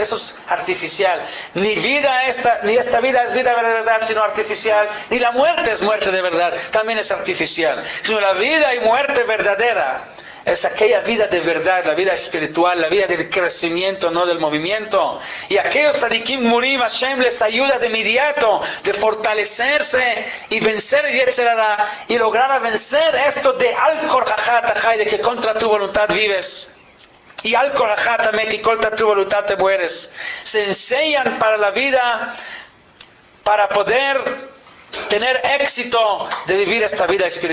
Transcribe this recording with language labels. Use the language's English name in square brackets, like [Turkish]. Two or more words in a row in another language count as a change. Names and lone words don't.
[Spanish] Eso es artificial. Ni esta vida es vida de verdad, sino artificial. Ni la muerte es muerte de verdad, también es artificial. Sino la vida y muerte verdadera es aquella vida de verdad, la vida espiritual, la vida del crecimiento, no del movimiento. Y aquellos [Hebrew] צדיקים גמורים, [Spanish] Hashem les ayuda de inmediato de fortalecerse y vencer el [Hebrew] יצר הרע [Spanish] y lograr vencer esto de [Hebrew] על כרחך אתה חי, [Spanish] de que contra tu voluntad vives. Y [Hebrew] על כרחך אתה מת, [Spanish] y contra tu voluntad te mueres. Se enseñan para la vida, para poder tener éxito de vivir esta vida espiritual.